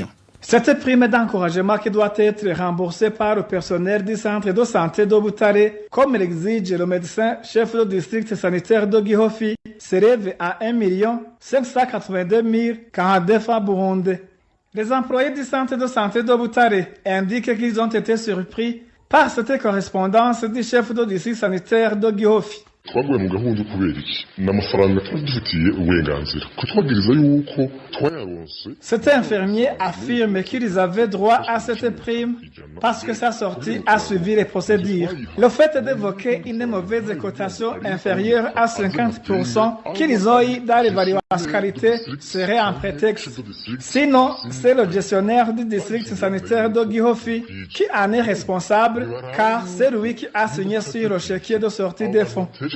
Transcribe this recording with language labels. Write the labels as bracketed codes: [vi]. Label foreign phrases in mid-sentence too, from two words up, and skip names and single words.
[fr] Cette prime d'encouragement qui doit être remboursée par le personnel du centre de santé de Butare, comme l'exige le médecin chef du district sanitaire de Gihofi, s'élève à 1 582 042 francs burundais. Les employés du centre de santé de Butare indiquent qu'ils ont été surpris par cette correspondance du chef du district sanitaire de Gihofi. [rn] twaguye mu gahunda kubera iki n'amafaranga twagifitiye uburenganzira ko twagiriza yuko twayaronse. [fr] Cet infirmier affirme qu'ils avaient droit à cette prime parce que sa sortie a suivi les procédures. Le fait d'évoquer une mauvaise cotation inférieure à 50% qu'ils ont eu dans l'évaluation qualité serait un prétexte. Sinon, c'est le gestionnaire du district sanitaire de Gihofi qui en est responsable car c'est lui qui a signé sur le chéquier de sortie des fonds.